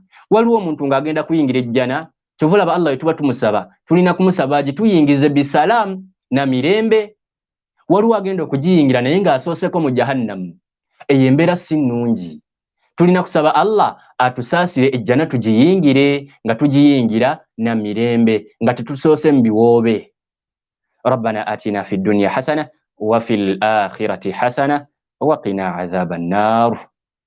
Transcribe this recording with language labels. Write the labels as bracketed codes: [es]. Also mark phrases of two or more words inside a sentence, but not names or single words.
[lg] Waliwo omuntu ng'agenda kuyingira ejjana, kyova olaba Allah wetuba tumusaba tulina kumusaba agituyingize bisalaamu na mirembe. Waliwo agenda okugiyingira naye ng'asooseko mu Jahannam. Eyo embeera si nnungi. Tulina kusaba Allah atusaasire ejjana tugiyingire nga tugiyingira na mirembe nga tetusoose mu biwoobe. [ar] ربنا آتنا في الدنيا حسنة وفي الآخرة حسنة وقنا عذاب النار.